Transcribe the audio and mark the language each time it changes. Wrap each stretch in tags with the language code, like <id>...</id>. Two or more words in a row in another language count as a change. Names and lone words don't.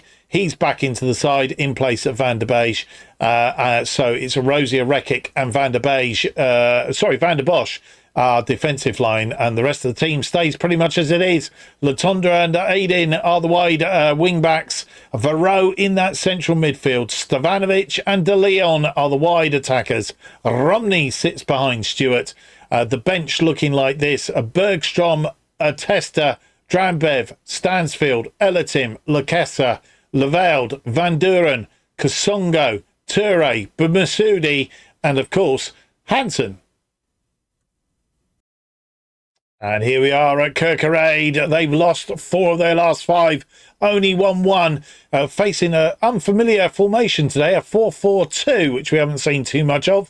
<en>He's back into the side in place of Van der Beek. So it's a Rosier, Rekic and Van der Bosch, our defensive line, and the rest of the team stays pretty much as it is. Latondra and Aidin are the wide wing backs. Varro in that central midfield. Stevanovic and De Leon are the wide attackers. Romney sits behind Stewart. The bench looking like this: Bergstrom, Testa, Drambev, Stansfield, Elatim, Lakessa, Leveld, Van Duren, Kasongo, Toure, Masoudi, and of course Hansen. And here we are at Kerekrade. They've lost 4 of their last 5, only won 1, facing an unfamiliar formation today, a 4-4-2, which we haven't seen too much of.</en>